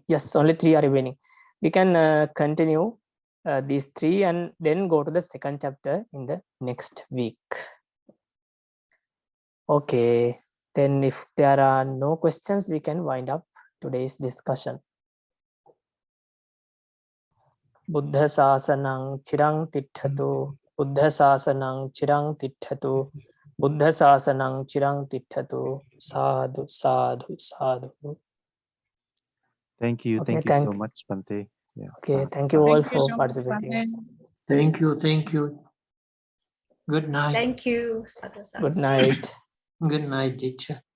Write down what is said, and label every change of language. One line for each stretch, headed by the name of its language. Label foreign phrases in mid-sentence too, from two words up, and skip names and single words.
English: Yes, only 3 are remaining. We can continue these 3 and then go to the second chapter in the next week. Okay, then if there are no questions, we can wind up today's discussion.
Pali: Buddha Sasanang Chirang Tithatu, Buddha Sasanang Chirang Tithatu, Buddha Sasanang Chirang Tithatu, Sadhu, Sadhu, Sadhu.
English: Thank you. Okay, thank you so much, Bhante. Yeah, okay, sadhu, thank you sadhu. all Thank you for so much, participating. Bhante. Thank you. Thank you. Good night. Thank you.
Pali: Sadhu, sadhu,
English: Good sadhu. night. Good night, teacher.